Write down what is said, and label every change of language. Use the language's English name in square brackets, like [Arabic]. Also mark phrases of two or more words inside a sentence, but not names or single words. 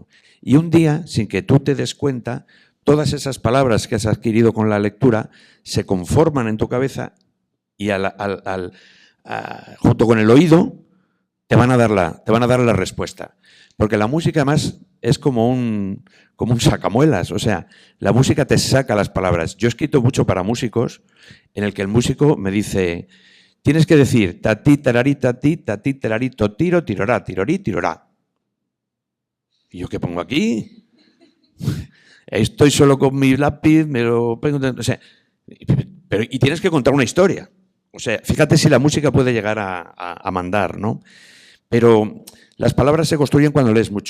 [Spanish] Y un día, sin que tú te des cuenta, todas esas palabras que has adquirido con la lectura se conforman en tu cabeza y junto con el oído te van a dar la respuesta. Porque la música además es como un sacamuelas, o sea, la música te saca las palabras. Yo he escrito mucho para músicos en el que el músico me dice, tienes que decir tati, tararí, tati, tati, tararí, tiro, tirorá, tirorí, tirorá. ¿Y yo qué pongo aquí? Estoy solo con mi lápiz, me lo pongo, o sea, y tienes que contar una historia. O sea, fíjate si la música puede llegar a mandar, ¿no? Pero las palabras se construyen cuando lees mucho.